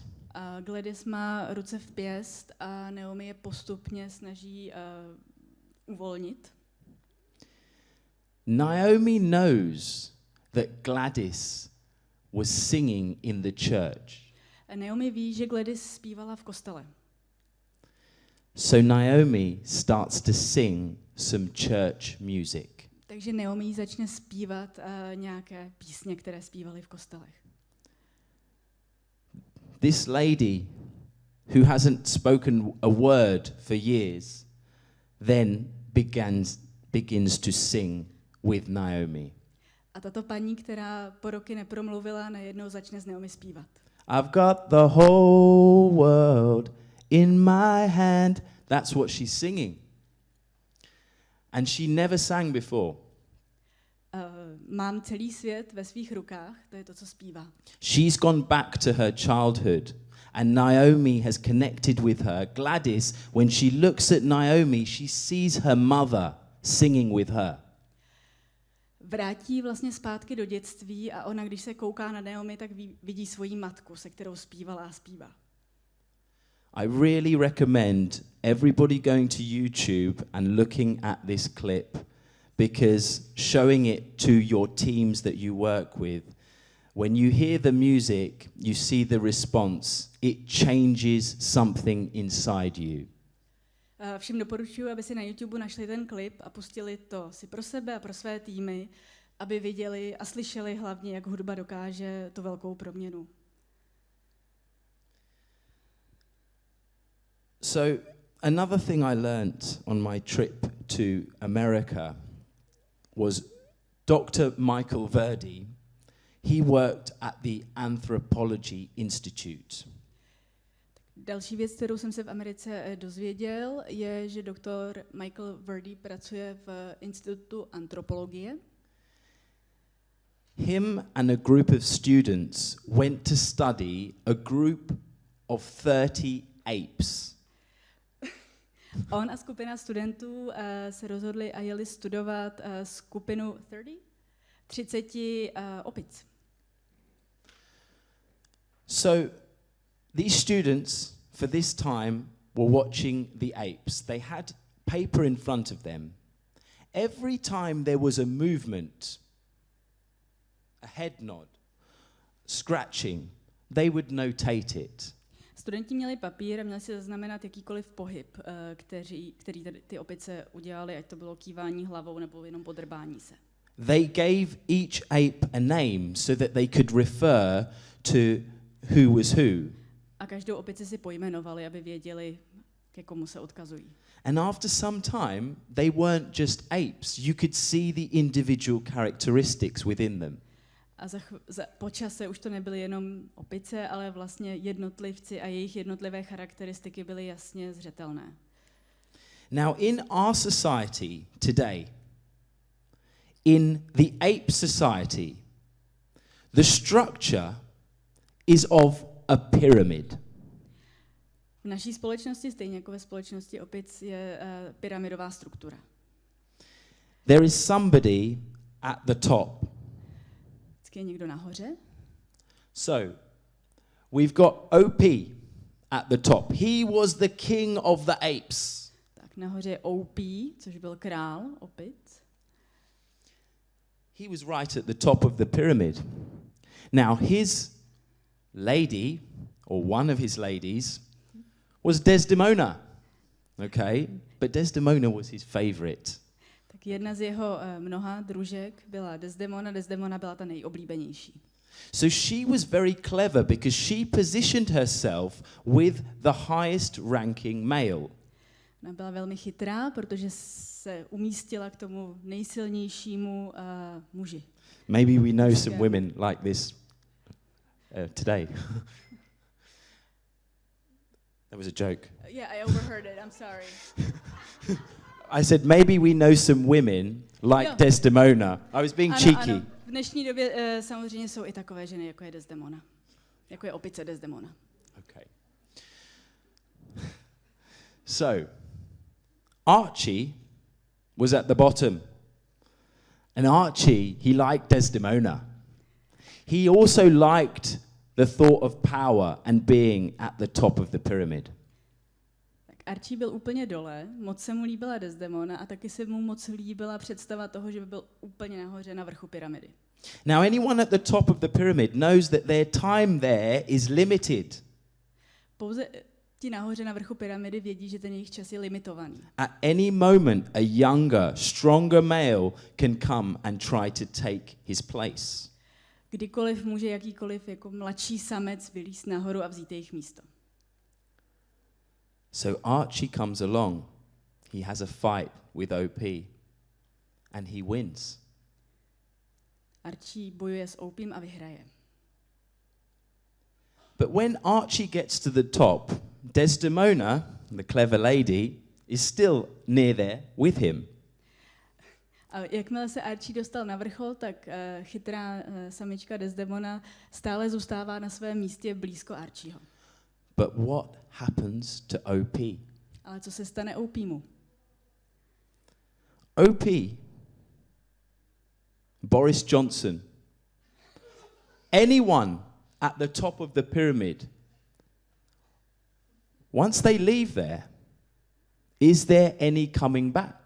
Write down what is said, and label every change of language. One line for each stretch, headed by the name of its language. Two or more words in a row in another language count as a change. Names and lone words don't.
Czech: A Gladys má ruce v pěst a Naomi je postupně snaží uvolnit.
English: Naomi knows that Gladys was singing in the church.
Czech: A Naomi ví, že Gladys zpívala v kostele.
English: So Naomi starts to sing some church music.
Czech: Takže Naomi začne zpívat nějaké písně, které zpívali v kostelech.
English: This lady, who hasn't spoken a word for years, then begins to sing with Naomi.
Czech: A tato paní, která po roky nepromluvila, najednou začne s Naomi zpívat.
English: I've got the whole world in my hand. That's what she's singing. And she never sang before.
Czech: Mám celý svět ve svých rukách, to je to, co zpívá.
English: She's gone back to her childhood, and Naomi has connected with her. Gladys, when she looks at Naomi, she sees her mother singing with her.
Czech: Vrátí vlastně zpátky do dětství a ona, když se kouká na Naomi, tak vidí svoji matku, se kterou zpívala a zpívá.
English: I really recommend everybody going to YouTube and looking at this clip, because showing it to your teams that you work with, when you hear the music, you see the response, it changes something inside you.
Czech: Všem doporučuji, aby si na YouTube našli ten klip a pustili to si pro sebe a pro své týmy, aby viděli a slyšeli hlavně, jak hudba dokáže tu velkou proměnu.
English: So another thing I learnt on my trip to America was Dr. Michael Verdi. He worked at the Anthropology Institute.
Czech: Další věc, kterou jsem se v Americe dozvěděl, je, že doktor Michael Verdi pracuje v institutu antropologie.
English: Him and a group of students went to study a group of 30 apes.
Czech: On a skupina studentů se rozhodli a jeli studovat skupinu 30 opic.
English: So these students for this time were watching the apes. They had paper in front of them. Every time there was a movement, a head nod, scratching, they would notate it.
Czech: Studenti měli papír a měli si zaznamenat jakýkoliv pohyb, který ty opice udělali, ať to bylo kývání hlavou nebo jenom podrbání se.
English: They gave each ape a name so that they could refer to who was who.
Czech: A každou opici si pojmenovali, aby věděli, ke komu se odkazují.
English: And after some time, they weren't just apes. You could see the individual characteristics within them.
Czech: A po čase už to nebyly jenom opice, ale vlastně jednotlivci a jejich jednotlivé charakteristiky byly jasně zřetelné.
English: Now, in our society today, in the ape society, the structure is of a pyramid.
Czech: V naší společnosti, stejně jako ve společnosti opic, je pyramidová struktura.
English: There is somebody at the top.
Czech: Vždycky je někdo nahoře.
English: So, we've got OP at the top. He was the king of the apes.
Czech: Tak nahoře je OP, což byl král opic.
English: He was right at the top of the pyramid. Now, his lady, or one of his ladies, was Desdemona. Okay? But Desdemona was his favorite.
Czech: Tak jedna z jeho mnoha družek byla Desdemona. Desdemona byla ta nejoblíbenější.
English: So she was very clever because she positioned herself with the highest ranking male.
Czech: Ona byla velmi chytrá, protože se umístila k tomu nejsilnějšímu muži.
English: Maybe we know some women like this today. That was a joke. Yeah, I overheard it. I'm sorry. I said maybe we know some women like Desdemona. I was being cheeky.
Czech: Ano. V dnešní době samozřejmě jsou i takové ženy, jako je Desdemona. Jako je opice Desdemona.
English: Okay. So, Archie was at the bottom. And Archie, he liked Desdemona. He also liked the thought of power and being at the top of the pyramid.
Czech: Tak Archie byl úplně dole, moc se mu líbila Desdemona a taky se mu moc líbila představa toho, že by byl úplně nahoře na vrchu pyramidy.
English: Now, anyone at the top of the pyramid knows that their time there is limited.
Czech: Pouze ti nahoře na vrchu pyramidy vědí, že ten jejich čas je limitovaný.
English: At any moment, a younger, stronger male can come and try to take his place.
Czech: Kdykoliv může jakýkoliv jako mladší samec vylízt nahoru a vzít jejich místo.
English: So Archie comes along. He has a fight with OP. And he wins.
Czech: Archie bojuje s Opím a vyhraje.
English: But when Archie gets to the top, Desdemona, the clever lady, is still near there with him.
Czech: A jakmile se Archie dostal na vrchol, tak chytrá samička Desdemona stále zůstává na svém místě blízko Archieho.
English: But what happens to OP?
Czech: Ale co se stane Opímu?
English: OP, Boris Johnson, anyone at the top of the pyramid, once they leave there, is there any coming back?